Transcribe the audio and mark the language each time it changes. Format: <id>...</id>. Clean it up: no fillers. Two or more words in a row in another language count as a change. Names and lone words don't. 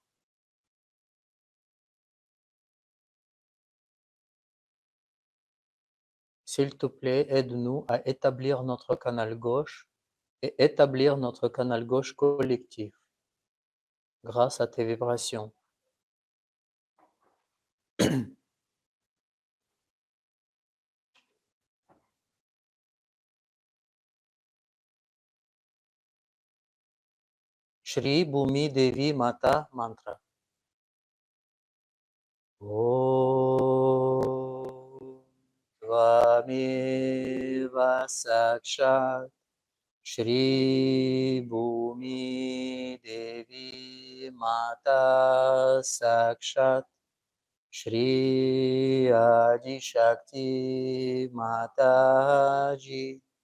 <fr>S'il te plaît, aide-nous à établir notre canal gauche et établir notre canal gauche collectif grâce à tes vibrations.</fr> <sa>श्री भूमि देवी माता मन्त्र. ॐ त्वमेव साक्षात् श्री भूमि देवी माता साक्षात् श्री आदि शक्ति माताजी</sa>